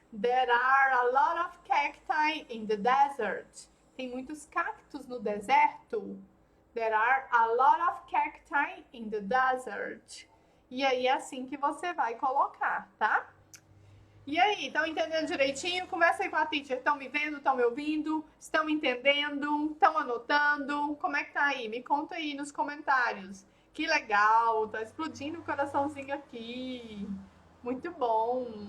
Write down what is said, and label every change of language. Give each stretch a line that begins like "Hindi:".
English: There are a lot of cacti in the desert.
Portuguese: Tem muitos cactos no deserto.
English: There are a lot of cacti in the desert.
Portuguese: E aí é assim que você vai colocar, tá? E aí, estão entendendo direitinho? Começa aí com a teacher. Estão me vendo? Estão me ouvindo? Estão entendendo? Estão anotando? Como é que tá aí? Me conta aí nos comentários. Que legal! Tá explodindo o coraçãozinho aqui. Muito bom.